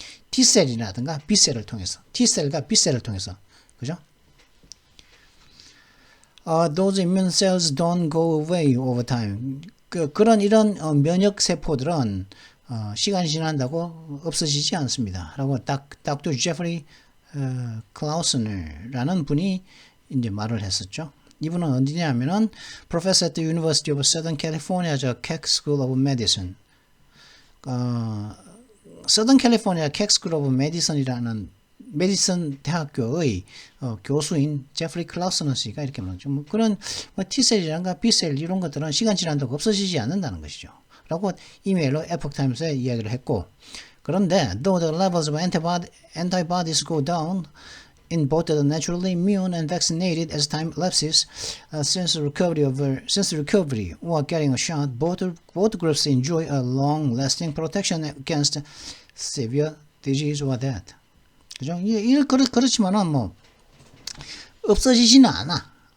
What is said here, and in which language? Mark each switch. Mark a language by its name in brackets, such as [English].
[Korean] T셀이라든가 B셀을 통해서, T셀과 B셀을 통해서, 그죠? [English] Those immune cells don't go away over time. [Korean] 이런 면역 세포들은 시간이 지난다고 없어지지 않습니다. 라고 Dr. Jeffrey Klausner라는 분이 이제 말을 했었죠. 이분은 어디냐면은 [English] Professor at the University of Southern California's Keck School of Medicine. [Korean] Southern California Keck School of Medicine이라는 메디슨 대학교의 교수인 제프리 클라우스너 씨가 이렇게 말하죠. 뭐 그런 T셀이란가 B셀 이런 것들은 시간 지난다고 없어지지 않는다는 것이죠. 라고 이메일로 에포크타임스에 이야기를 했고, 그런데 [English] though the levels of antibodies go down in both the naturally immune and vaccinated as time elapses, since recovery or getting a shot, both groups enjoy a long-lasting protection against severe disease or death. [Korean] 그죠? 그렇지만은 뭐 없어지지는 않아.